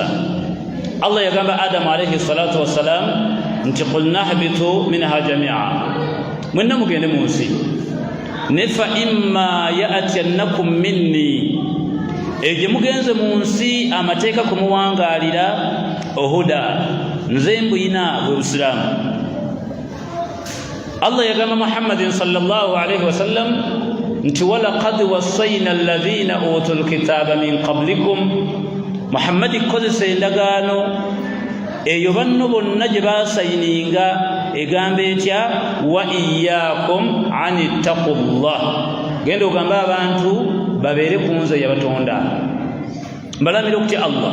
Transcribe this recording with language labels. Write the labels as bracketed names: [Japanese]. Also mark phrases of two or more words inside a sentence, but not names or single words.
[Ganda] Allah yagamba Adamu [Arabic] عليه الصلاة والسلام [Ganda] nti [Arabic] قل اهبطوا منها جميعا, [Ganda] mwenna mugende mu nsi, ne [Arabic] فإما يأتينكم مني, [Ganda] egye mugenze mu nsi amateeka kumuwangaalira ohuda, nze mbuyina bwe busiraamu. [Arabic] Allah yagamba Muhammadin صلى الله عليه وسلم nti ولقد وصينا الذين أوتوا الكتاب من قبلكم, [Ganda] Muhammadi kozesa endagaano eyo banno bonna gye baasayininga egamba etya, [Arabic] وإياكم أن اتقوا الله, [Ganda] genda ogamba abantu babeere ku nze yabatonda, mbalamira okutya Allah.